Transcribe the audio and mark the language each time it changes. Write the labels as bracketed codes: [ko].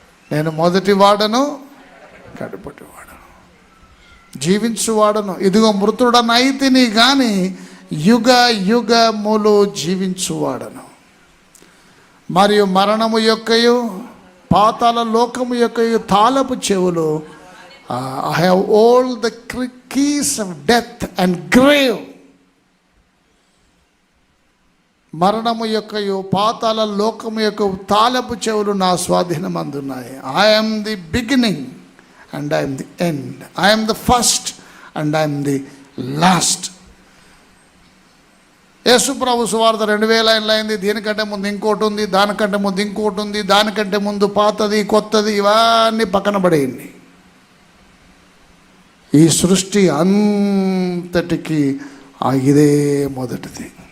[te] నేను మొదటి వాడను కడపటి వాడను జీవించువాడను, ఇదిగో మృతుడనైతిని గాని యుగ యుగములు జీవించువాడను, మరియు మరణము యొక్కయు పాతాళ లోకము యొక్కయు తాళపు చెవులు. [en] I have all the keys of death and grave. [te] మరణము యొక్కయు పాతాళ లోకము యొక్క తాళపు చెవులు నా స్వాధీనమందున్నాయి. [en] I am the beginning and I am the end. I am the first and I am the last. [te] యేసు ప్రభు సువార్త 2000 ఏళ్ళు అయింది. దీనికంటే ముందు ఇంకోటి ఉంది, దానికంటే ముందు ఇంకోటి ఉంది, దానికంటే ముందు పాతది కొత్తది, ఇవన్నీ పక్కన పడేయండి. ఈ సృష్టి అంతటికి ఇదే మొదటిది.